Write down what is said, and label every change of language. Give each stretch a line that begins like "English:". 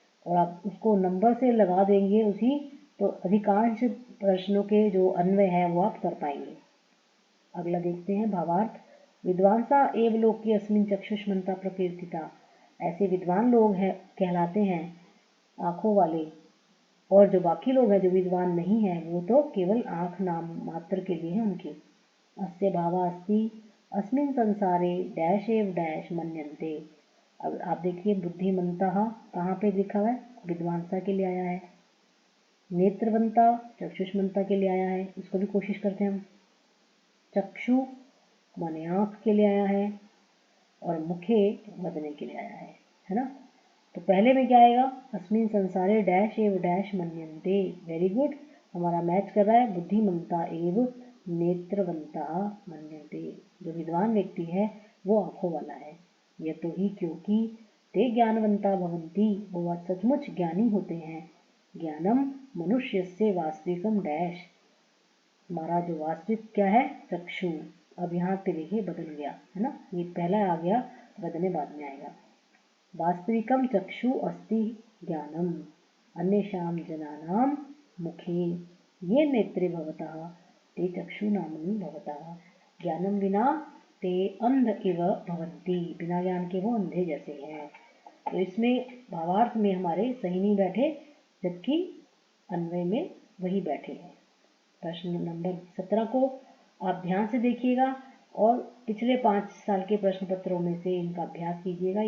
Hindi: और आप उसको नंबर से लगा देंगे उसी, तो अधिकांश प्रश्नों के जो अन्वय है वो आप कर पाएंगे। अगला देखते हैं भावार्थ।
Sanskrit: विद्वांसा एव लोके अस्मिन् चक्षुष्मन्ता प्रकीर्तिता।
Hindi: ऐसे विद्वान लोग हैं कहलाते हैं आंखों वाले, और जो बाकी लोग हैं जो विद्वान नहीं हैं वो तो केवल आंख नाम मात्र के लिए हैं उनकी।
Sanskrit: अस्य भावा अस्ति अस्मिन् संसारे डैश एव डैश मन्यन्ते।
Hindi: अब आप देखिए बुद्धिमंता कहाँ पे लिखा हुआ है, विद्वांसा के लिए आया है। नेत्रवंता चक्षुष्मंता के लिए आया है, इसको भी कोशिश करते हैं हम। चक्षु माने आंख के लिए आया है, और मुखे वदने के लिए आया है ना। तो पहले में क्या आएगा,
Sanskrit: अस्मिन संसारे डैश एव डैश मन्यन्ते।
English: very good,
Hindi: हमारा मैच कर रहा है।
Sanskrit: बुद्धिमंता एव नेत्रवंता मन्यन्ते।
Hindi: जो विद्वान व्यक्ति है वो आंखों वाला है। यह तो ही क्योंकि
Sanskrit: ते ज्ञानवंता भवन्ति,
Hindi: वो सचमुच ज्ञानी होते हैं। ज्ञानम मनुष्य से वास्तविकम डैश। हमारा जो वास्तविक क्या है, चक्षु। अब यहाँ पे देखिए बदल गया है ना, ये पहला आ गया, बदलने बाद में आएगा।
Sanskrit: वास्तविकम चक्षु अस्ति ज्ञानम अन्येषां जनानां मुखे ये नेत्रे भवतः ते चक्षु नामनि भवतः। ज्ञानम विना ते अंध इव भवन्ति।
Hindi: बिना ज्ञान के वो अंधे जैसे हैं। तो इसमें भावार्थ में हमारे सही नहीं बैठे, जबकि अन्वय में वही बैठे हैं। प्रश्न नंबर 17 को आप ध्यान से देखिएगा और पिछले 5 साल के प्रश्न पत्रों में से इनका अभ्यास कीजिएगा।